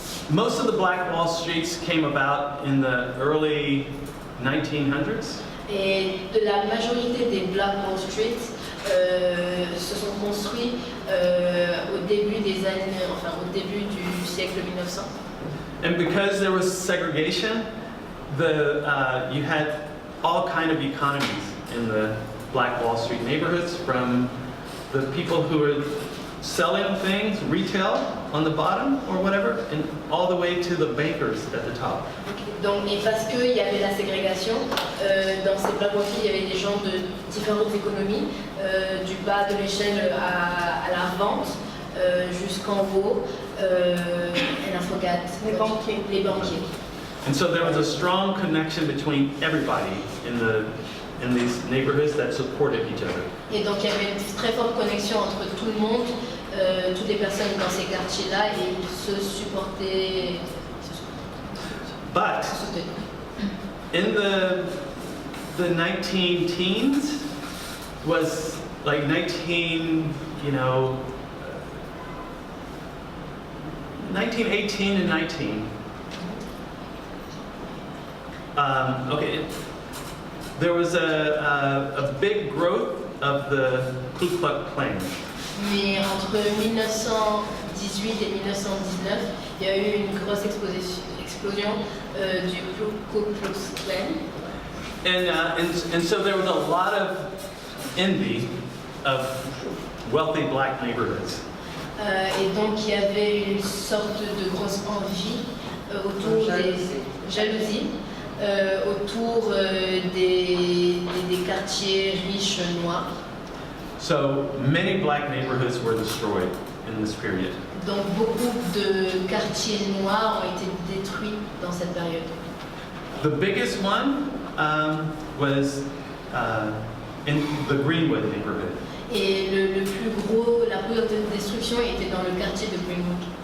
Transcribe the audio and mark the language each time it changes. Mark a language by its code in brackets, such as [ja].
[en] Most of the Black Wall Streets came about in the early 1900s. [fr] Et de la majorité des Black Wall Street se sont construits au début des années, enfin au début du siècle 1900. [en] And because there was segregation, you had all kind of economies in the Black Wall Street neighborhoods, from the people who were selling things, retail on the bottom or whatever, and all the way to the bankers at the top. [fr] Donc, et parce qu'il y avait la ségrégation, dans ces bas profils, il y avait des gens de différentes économies, du bas de l'échelle à la revente, jusqu'en haut, [en] and I forgot, [fr] les banquiers. [en] And so there was a strong connection between everybody in these neighborhoods that supported each other. [fr] Et donc il y avait une très forte connexion entre tout le monde, toutes les personnes dans ces quartiers-là, et ils se supportaient. [en] But in the 19 teens was like 1918 and 19. Okay, there was a big growth of the Ku Klux Klan. [fr] Mais entre 1918 et 1919, il y a eu une grosse explosion du Ku Klux Klan. [en] And so there was a lot of envy of wealthy black neighborhoods. [fr] Et donc il y avait une sorte de grosse envie autour des jalousies. Autour des quartiers riches noirs. [en] So many black neighborhoods were destroyed in this period. [fr] Donc beaucoup de quartiers noirs ont été détruits dans cette période. [en] The biggest one was in the Greenwood neighborhood. [fr] Et la plus grosse destruction était dans le quartier de Greenwood.